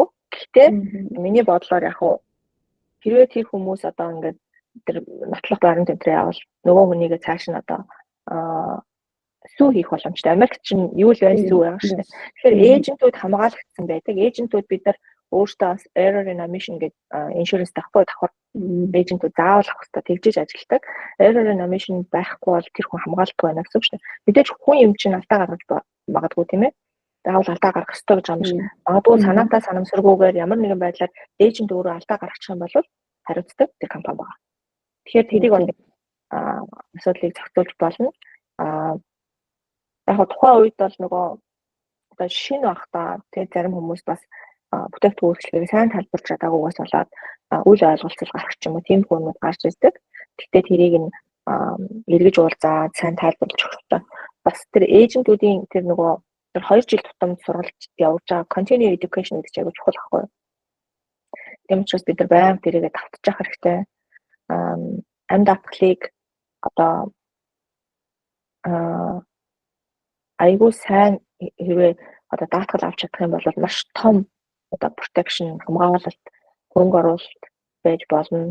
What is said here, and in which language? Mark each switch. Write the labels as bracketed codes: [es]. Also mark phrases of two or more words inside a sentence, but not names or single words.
[mn] Гэхдээ миний бодлоор яг хэрвээ тэр хүмүүс одоо ингээд тэр нотлох баримт энэ явал нөгөө хүнийгээ цааш нь одоо сүү хийх боломжтой. Америкт чинь юу л байна сүү байгаа шүү дээ. Тэгэхээр эйжентүүд хамгаалагдсан байдаг. Эйжентүүд бид нар өөртөө бас [en] error in omission [mn] гэдэг insurance давхар эйжентүүд заавал авах хэрэгтэй тэгжиж ажилладаг. [en] Error in omission [mn] байхгүй бол тэр хүн хамгаалалтгүй байна гэсэн үг шүү дээ. Мэдээж хүн юм чинь алдаа гаргаж магадгүй тийм ээ. Заавал алдаа гаргах хэрэгтэй гэж юм шиг. Магадгүй санаатаа санамсаргүйгээр ямар нэгэн байдлаар эйжент өөрөө алдаа гаргачих юм бол хариуцдаг тэр компани байгаа. Тэгэхээр тэрийг бол асуудлыг зохицуулж болно. Яг тухайн үед бол нөгөө одоо шинэ багтаа тэгээ зарим хүмүүс бас бүтээгдэхүүн үйлчлэгийг сайн тайлбарч чадаагүйгээс болоод үл ойлголцол гарах ч юм уу тийм хүмүүс гарч ирдэг. Гэхдээ тэрийг нь эргэж уулзаад сайн тайлбарлаж өгөх. Бас тэр эйжентүүдийн тэр нөгөө 2 жил тутамд сургалт явуулж байгаа [en] continue education [mn] гэдэг чинь чухал байхгүй юу? Тийм учраас бид нар байнга тэрийгээ давтчих хэрэгтэй. Амьд даатгалыг одоо айгуу сайн хэрвээ одоо даатгал авч чадах юм бол маш том одоо protection хамгаалалт хөрөнгө оруулалт байж болно.